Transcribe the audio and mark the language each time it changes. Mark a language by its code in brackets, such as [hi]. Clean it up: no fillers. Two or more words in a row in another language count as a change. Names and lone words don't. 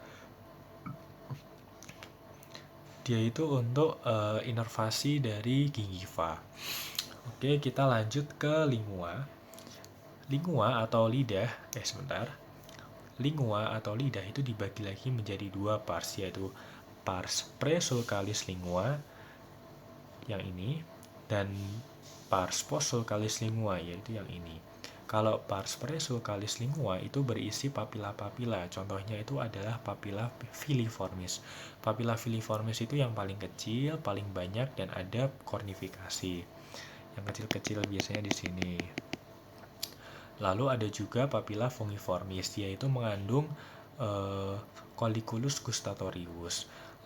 [id] Dia itu untuk inervasi dari gingiva. Oke, kita lanjut ke lingua. Lingua atau lidah, Lingua atau lidah itu dibagi lagi menjadi dua pars, yaitu [la] pars presulcalis lingua [id] yang ini dan [la] pars postsulcalis lingua, [id] yaitu yang ini. Kalau [la] pars presulcalis lingua [id] itu berisi papila-papila, contohnya itu adalah papila filiformis. Papila filiformis itu yang paling kecil, paling banyak, dan ada kornifikasi. Yang kecil-kecil biasanya di sini. Lalu ada juga papila fungiformis, yaitu mengandung [la] Colliculus gustatorius.